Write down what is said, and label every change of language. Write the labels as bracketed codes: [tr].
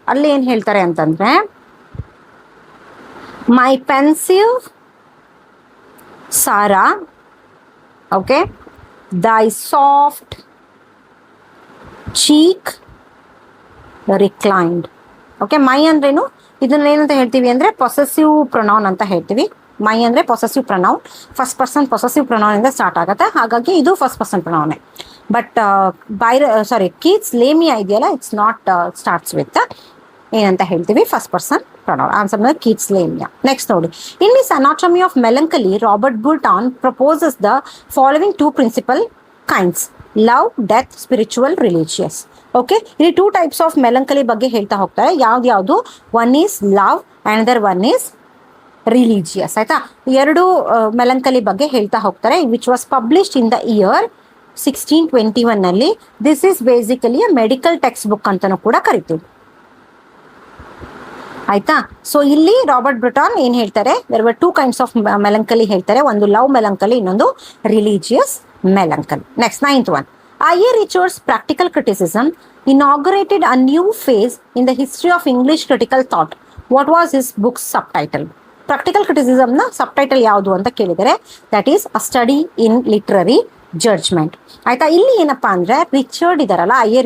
[kn] ಅಲ್ಲಿ ಏನ್ ಹೇಳ್ತಾರೆ ಅಂತಂದ್ರೆ [en] my pensive Sarah, okay, thy soft cheek reclined. [kn] Okay, ಮೈ ಅಂದ್ರೇನು, ಇದನ್ನ ಏನಂತ ಹೇಳ್ತೀವಿ ಅಂದರೆ ಪೊಸೆಸಿವ್ ಪ್ರೊನೌನ್ ಅಂತ ಹೇಳ್ತೀವಿ. ಮೈ ಅಂದರೆ possessive pronoun, first person possessive pronoun ಇಂದ ಸ್ಟಾರ್ಟ್ ಆಗುತ್ತೆ, ಹಾಗಾಗಿ ಇದು ಫಸ್ಟ್ ಪರ್ಸನ್ ಪ್ರೊನೌನೇ. ಬಟ್ ಕೀಟ್ಸ್ ಲೇಮಿಯಾ ಇದೆಯಲ್ಲ, [en] it's not starts with [kn] ಏನಂತ ಹೇಳ್ತೀವಿ ಫಸ್ಟ್ ಪರ್ಸನ್ ಪ್ರೊನೌನ್. [en] Answer ಬಂದ್ರೆ Keats Lamia. Next ನೋಡಿ, in this anatomy of melancholy Robert Burton proposes the following 2 principal kinds: love, death, spiritual, religious. [kn] Okay, ಇಲ್ಲಿ 2 ಟೈಪ್ಸ್ ಆಫ್ ಮೆಲಂಕಲಿ ಬಗ್ಗೆ ಹೇಳ್ತಾ ಹೋಗ್ತಾರೆ. ಯಾವ್ದು? [en] One is love, another one is religious. [kn] ಆಯ್ತಾ, 2 ಮೆಲಂಕಲಿ ಬಗ್ಗೆ ಹೇಳ್ತಾ ಹೋಗ್ತಾರೆ, [en] Which was published in the year 1621 ನಲ್ಲಿ. This is basically a medical text book [kn] ಅಂತಾನೂ ಕೂಡ ಕರಿತೀವಿ. ಆಯ್ತಾ, ಸೊ ಇಲ್ಲಿ ರಾಬರ್ಟ್ ಬ್ರುಟಾನ್ ಏನ್ ಹೇಳ್ತಾರೆ, [en] there were 2 kinds of melancholy [kn] ಹೇಳ್ತಾರೆ, ಒಂದು ಲವ್ ಮೆಲಂಕಲಿ, ಇನ್ನೊಂದು religious ಮೆಲಂಕಲಿ. [en] Next 9th one, I.A. Richards' practical criticism inaugurated a new phase in the history of English critical thought. What was his book's subtitle? [kn] Practical ಕ್ರಿಟಿಸಿಸಮ್ನ subtitle ಯಾವುದು ಅಂತ ಕೇಳಿದರೆ, [en] That is a study in literary judgement. [kn] ಆಯ್ತಾ, ಇಲ್ಲಿ ಏನಪ್ಪಾ ಅಂದ್ರೆ Richard ಇದಾರಲ್ಲ, I.A.